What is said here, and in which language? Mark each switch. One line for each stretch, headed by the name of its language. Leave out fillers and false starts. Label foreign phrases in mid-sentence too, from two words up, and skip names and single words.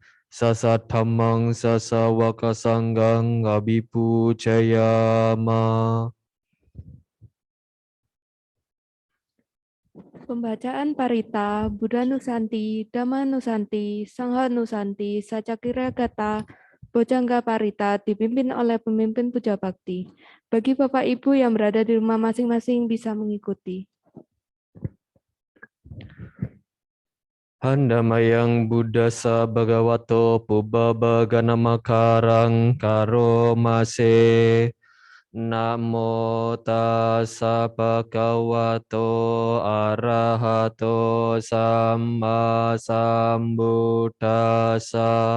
Pali: Sasa dhammang sasa wakasanggang abhipujayama.
Indonesian: Pembacaan Parita, Buddha Nusanti, Dhamma Nusanti, Sangha Nusanti, Sacakira Gata, Bojangga Parita dipimpin oleh pemimpin puja bakti. Bagi Bapak Ibu yang berada di rumah masing-masing bisa mengikuti.
Pali: Handamayang Buddhasa Bhagavato Pubbabhaganamakarang Karomase. Namo tassa bhagavato arahato samma sambuddhassa.